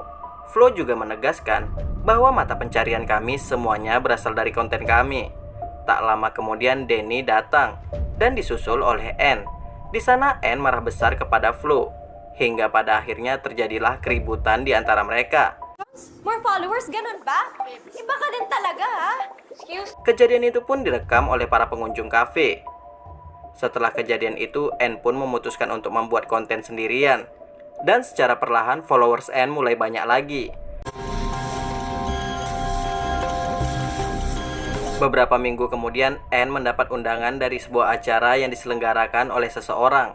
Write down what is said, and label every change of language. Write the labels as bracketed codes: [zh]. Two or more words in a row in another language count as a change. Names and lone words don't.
[id] Flo juga menegaskan bahwa mata pencarian kami semuanya berasal dari konten kami. Tak lama kemudian Danny datang dan disusul oleh Anne. Di sana Anne marah besar kepada Flo, hingga pada akhirnya terjadilah keributan di antara mereka. [en] More followers, [tl] ganun ba? Iba ka din talaga, ha? Excuse. [id] Kejadian itu pun direkam oleh para pengunjung kafe. Setelah kejadian itu, Anne pun memutuskan untuk membuat konten sendirian. Dan secara perlahan, followers Anne mulai banyak lagi. Beberapa minggu kemudian, Anne mendapat undangan dari sebuah acara yang diselenggarakan oleh seseorang.